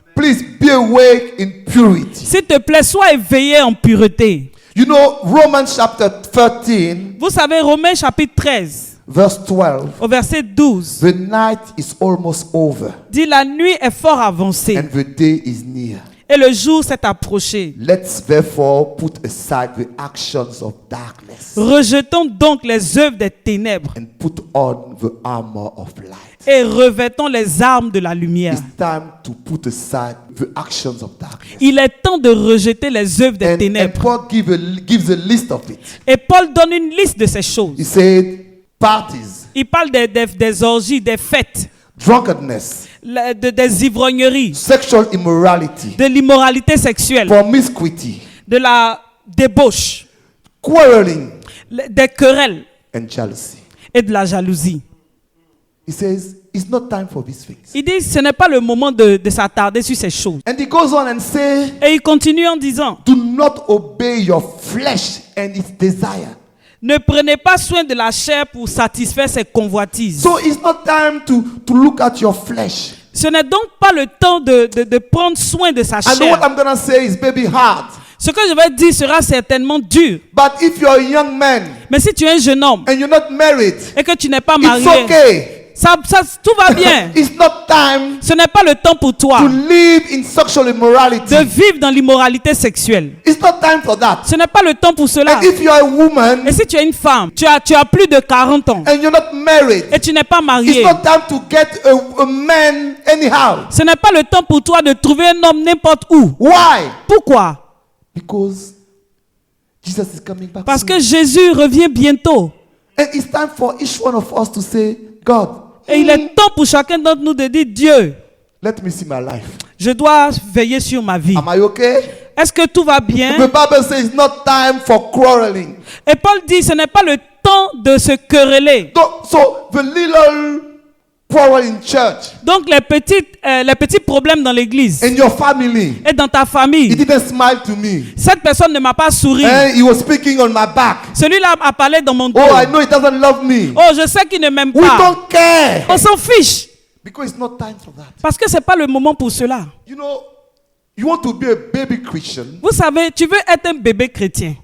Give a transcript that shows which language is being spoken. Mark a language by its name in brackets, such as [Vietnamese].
[English] Please be awake in purity. [French] S'il te plaît, sois éveillé en pureté. [English] You know, Romans chapter 13, [French] Vous savez, Romains chapitre 13, [English] verse 12. [French] au verset 12, [English] The night is almost over [French] dit la nuit est fort avancée [English] and the day is near. [French] et le jour s'est approché. [English] Let's therefore put aside the actions of darkness [French] Rejetons donc les œuvres des ténèbres [English] and put on the armor of light. [French] et revêtons les armes de la lumière. [English] It's time to put aside the actions of darkness. [French] Il est temps de rejeter les œuvres des [English] And [French] ténèbres. [English] Paul gives a list of it. [French] Et Paul donne une liste de ces choses. [English] He said, parties, [French] Il parle des orgies, des fêtes, [English] drunkenness, [French] des ivrogneries, [English] sexual immorality, [French] de l'immoralité sexuelle, [English] promiscuity, [French] de la débauche, [English] quarreling, [French] des querelles [English] and jealousy. [French] et de la jalousie. [English] He says, it's not time for these things. [French] Il dit, ce n'est pas le moment de s'attarder sur ces choses. [English] And he goes on and say, [French] Et il continue en disant, [English] do not obey your flesh and its desire. [French] ne prenez pas soin de la chair pour satisfaire ses convoitises. [English] So it's not time to look at your flesh. [French] Ce n'est donc pas le temps de prendre soin de sa [English] I know what [French] chair. [English] I'm going to say is maybe hard. [French] Ce que je vais dire sera certainement dur. [English] But if you're a young man [French] Mais si tu es un jeune homme [English] and you're not married, [French] et que tu n'es pas [English] it's [French] marié, [English] okay. [French] tout va bien. [English] It's not time [French] Ce n'est pas le temps pour toi [English] to live in sexual immorality. [French] de vivre dans l'immoralité sexuelle. [English] It's not time for that. [French] Ce n'est pas le temps pour cela. [English] And if you're a woman [French] Et si tu es une femme, tu as plus de 40 ans [English] and you're not married, [French] et tu n'es pas [English] it's [French] marié, [English] not time to get a man anyhow. [French] ce n'est pas le temps pour toi de trouver un homme n'importe où. [English] Why? [French] Pourquoi? [English] Because Jesus is coming back [French] Parce [English] soon. [French] que Jésus revient bientôt. [English] And it's time for each one of us to say, God, [French] Et il est temps pour chacun d'entre nous de dire, Dieu, [English] let me see my life. [French] je dois veiller sur ma vie. [English] Am I okay? [French] Est-ce que tout va bien? [English] The Bible says it's not time for quarreling. [French] Et Paul dit, ce n'est pas le temps de se quereller. [English] So the little quarrel in church, [French] Donc les petits problèmes dans l'église [English] in your family, [French] et dans ta [English] he [French] famille, [English] didn't smile to me. [French] cette personne ne m'a pas souri. [English] And he was speaking on my back. [French] Celui-là a parlé dans mon dos. [English] Oh, I know he doesn't love me. [French] Oh, je sais qu'il ne m'aime [English] We [French] pas. [English] don't care. [French] On s'en fiche. [English] Because it's not time for that. [French] Parce que ce n'est pas le moment pour cela. [English] You know, you want to be a baby Christian [French] Vous savez, tu veux être un bébé chrétien